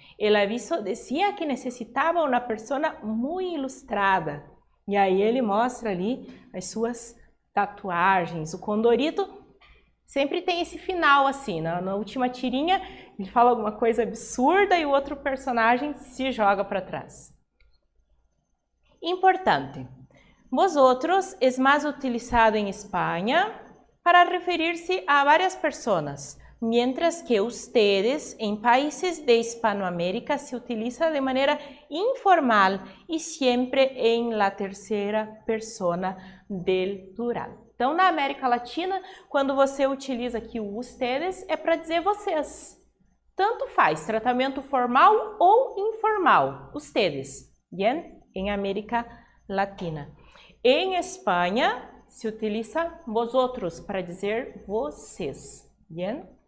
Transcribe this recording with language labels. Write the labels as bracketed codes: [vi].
[es] El aviso decía que [pt] necessitava uma pessoa muito ilustrada. E aí ele mostra ali as suas tatuagens. O Condorito sempre tem esse final assim, na última tirinha ele fala alguma coisa absurda e o outro personagem se joga para trás. Importante. [es] Vosotros es más utilizado en España para referirse a varias personas, mientras que ustedes en países de Hispanoamérica se utiliza de manera informal y siempre en la tercera persona del plural. [pt] Então, na América Latina, quando você utiliza aqui o ustedes, é para dizer vocês. Tanto faz, tratamento formal ou informal, ustedes, bien? Em América Latina. Em Espanha, se utiliza vosotros para dizer vocês, bien?